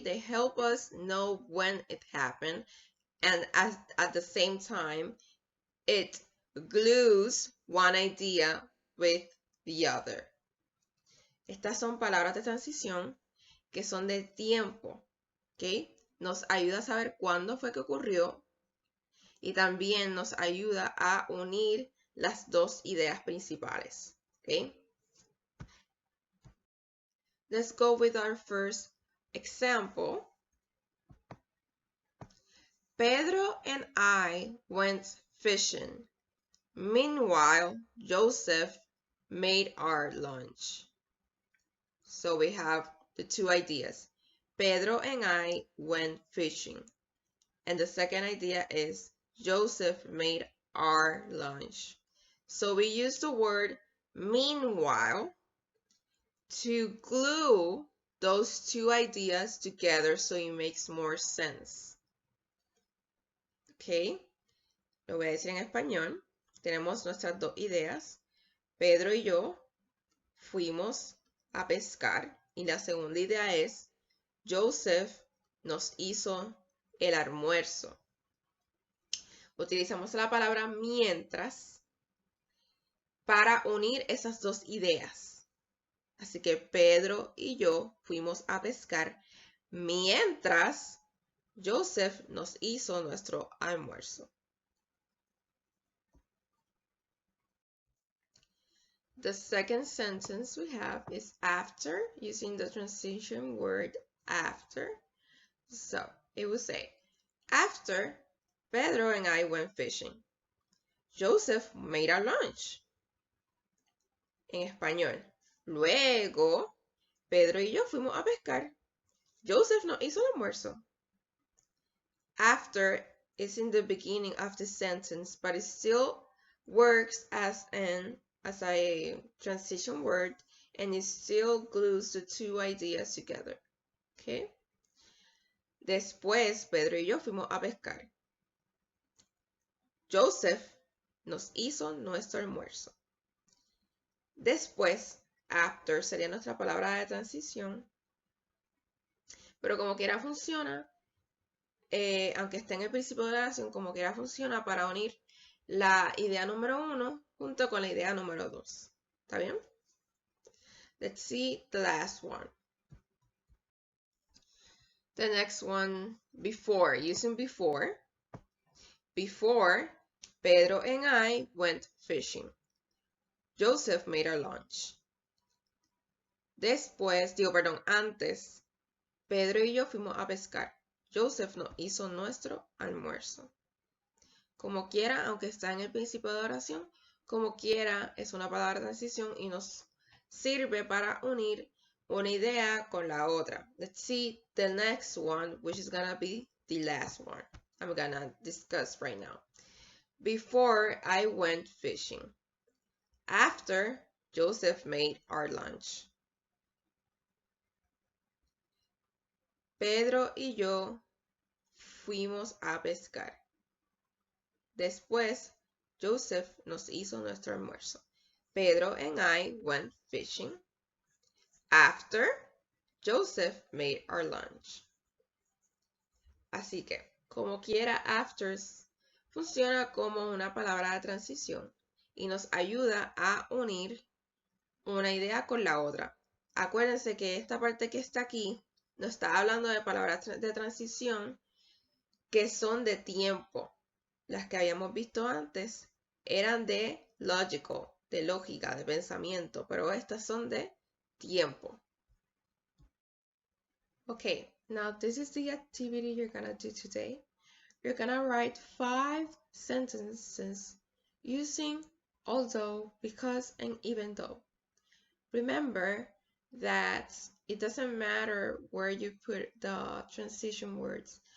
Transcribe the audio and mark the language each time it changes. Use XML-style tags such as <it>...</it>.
<en>They help us know when it happened, and at the same time, it glues one idea with the other.</en> <es>Estas son palabras de transición que son de tiempo, ¿ok? Nos ayuda a saber cuándo fue que ocurrió y también nos ayuda a unir las dos ideas principales, ¿ok?</es> <en>Let's go with our first example. Pedro and I went fishing. Meanwhile, Joseph made our lunch. So we have the two ideas. Pedro and I went fishing. And the second idea is Joseph made our lunch. So we use the word meanwhile to glue those two ideas together so it makes more sense.</en> <es>Ok, lo voy a decir en español. Tenemos nuestras dos ideas. Pedro y yo fuimos a pescar. Y la segunda idea es, Joseph nos hizo el almuerzo. Utilizamos la palabra mientras para unir esas dos ideas. Así que Pedro y yo fuimos a pescar mientras Joseph nos hizo nuestro almuerzo.</es> <en>The second sentence we have is after, using the transition word after. So it will say, after Pedro and I went fishing, Joseph made our lunch.</en> <es>En español, luego Pedro y yo fuimos a pescar. Joseph nos hizo el almuerzo.</es> <en>After is in the beginning of the sentence, but it still works as a transition word, and it still glues the two ideas together. Okay?</en> <es>Después, Pedro y yo fuimos a pescar. Joseph nos hizo nuestro almuerzo. Después, after sería nuestra palabra de transición, pero como quiera funciona, aunque esté en el principio de la oración, como quiera funciona para unir la idea número 1 junto con la idea número 2. ¿Está bien?</es> <en>Let's see the last one. The next one, before, using before. Before, Pedro and I went fishing. Joseph made our lunch.</en> <es>Después, antes, Pedro y yo fuimos a pescar. Joseph nos hizo nuestro almuerzo. Como quiera, aunque está en el principio de oración, como quiera es una palabra de transición y nos sirve para unir una idea con la otra.</es> <en>Let's see the next one, which is gonna be the last one I'm gonna discuss right now. Before I went fishing. After Joseph made our lunch.</en> <es>Pedro y yo fuimos a pescar. Después, Joseph nos hizo nuestro almuerzo.</es> <en>Pedro and I went fishing. After, Joseph made our lunch.</en> <es>Así que, como quiera, after funciona como una palabra de transición y nos ayuda a unir una idea con la otra. Acuérdense que esta parte que está aquí nos está hablando de palabras de transición que son de tiempo. Las que habíamos visto antes eran de logical, de lógica, de pensamiento, pero estas son de tiempo.</es> <en>Okay, now this is the activity you're gonna do today. You're gonna write 5 sentences using although, because, and even though. Remember that it doesn't matter where you put the transition words.</en>